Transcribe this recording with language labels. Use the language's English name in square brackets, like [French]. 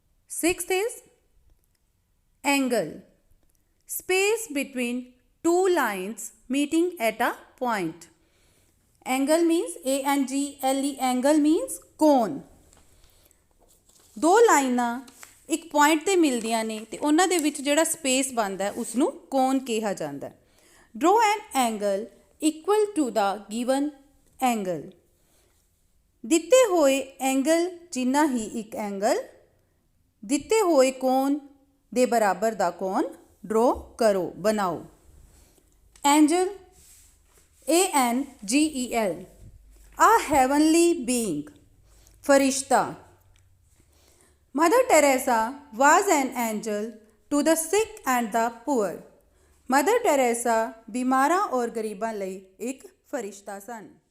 [English] Sixth is angle, space between two lines meeting at a point. Angle means ANGLE, angle means cone। [Punjabi] ਦੋ ਲਾਈਨਾਂ ਇੱਕ point 'ਤੇ ਮਿਲਦੀਆਂ ਨੇ ਅਤੇ ਉਹਨਾਂ ਦੇ ਵਿੱਚ ਜਿਹੜਾ ਸਪੇਸ ਬਣਦਾ ਉਸਨੂੰ ਕੋਨ ਕਿਹਾ ਜਾਂਦਾ। [English] draw an angle equal to the given angle, [Punjabi] ਦਿੱਤੇ ਹੋਏ ਐਂਗਲ ਜਿੰਨਾ ਹੀ ਇੱਕ ਐਂਗਲ ਦਿੱਤੇ ਹੋਏ ਕੋਨ ਦੇ ਬਰਾਬਰ ਦਾ ਕੋਨ ਡਰੋ ਕਰੋ, ਬਣਾਓ। [English] Angel, ANGEL, a heavenly being, फरिश्ता। Mother Teresa was an angel to the sick and the poor. [Punjabi] Mother Teresa बीमारां और गरीबां लई एक फरिश्ता सन।